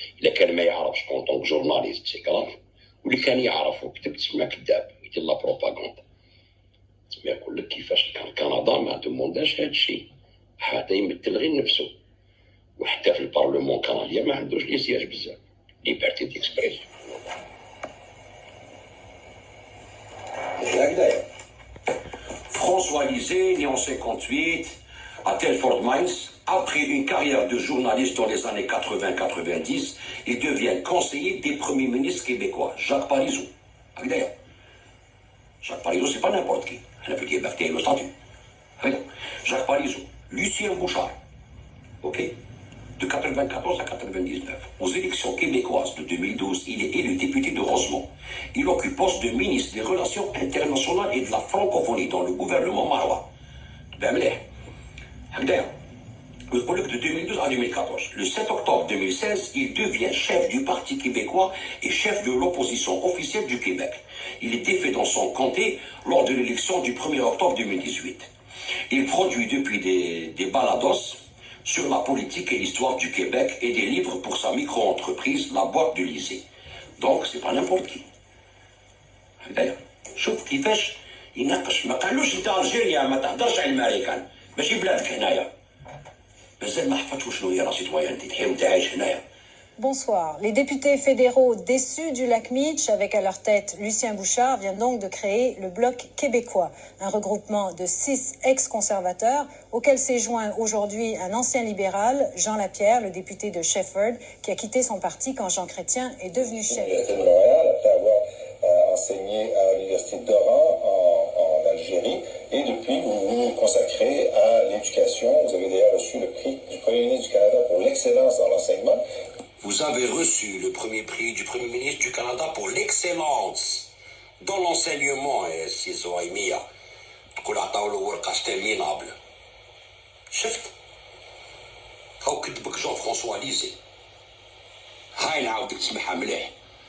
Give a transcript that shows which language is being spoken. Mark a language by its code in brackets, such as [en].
[ar] الا كان ما يعرفش كون طونك جورناليست سي كراف، واللي كان يعرف وكتب تسمى كذاب يدير لا بروباغندا. تسمى يقول لك كيفاش كان كندا ما دومونداش هذا الشيء، هذا يمثل غير نفسه. وحتى في البرلمان كنديا ما عندوش [fr] لي سياج [ar] بزاف، [fr] ليبرتي ديكسبريسيون. [ar] هكذايا [fr] François Lisée, né en 58, à Telford Mines, après une carrière de journaliste dans les années 80-90, il devient conseiller des premiers ministres québécois, Jacques Parizeau. D'ailleurs, Jacques Parizeau, c'est pas n'importe qui. Elle a fait Québec, le statut. Jacques Parizeau, Lucien Bouchard, ok, de 94 à 99. Aux élections québécoises de 2012, il est élu député de Rosemont. Il occupe poste de ministre des Relations internationales et de la francophonie dans le gouvernement marois. Ben, de 2012 à 2014. Le 7 octobre 2016, il devient chef du Parti québécois et chef de l'opposition officielle du Québec. Il est défait dans son comté lors de l'élection du 1er octobre 2018. Il produit depuis des balados sur la politique et l'histoire du Québec et des livres pour sa micro-entreprise, la boîte de Lisée. Donc, c'est pas n'importe qui. D'ailleurs, [ar] شوف كيفاش يناقش، ما قالوش انت الجيريا ما تهضرش على الامريكان، ماشي بلادك هنايا. مازال ما حفظتش شنو هي [fr] لا سيتويانتي، [ar] تحيا وانت عايش هنايا. [fr] Bonsoir. Les députés fédéraux déçus du lac Meech, avec à leur tête Lucien Bouchard, viennent donc de créer le Bloc québécois, un regroupement de 6 ex-conservateurs auquel s'est joint aujourd'hui un ancien libéral, Jean Lapierre, le député de Shefford, qui a quitté son parti quand Jean Chrétien est devenu chef. L'Université de Montréal, après avoir enseigné à l'Université d'Oran en Algérie, et depuis vous vous consacrez à l'éducation. Vous avez d'ailleurs reçu le prix du Premier ministre du Canada pour l'excellence dans l'enseignement. Vous avez reçu le premier prix du Premier ministre du Canada pour l'excellence dans l'enseignement. Et c'est Zoaïmia. [ar] تقول عطاو له ورقة ستامينابل. شفت؟ هاو كتبك جون فرانسوا ليزي. هاي نعاودك تسمعها مليح.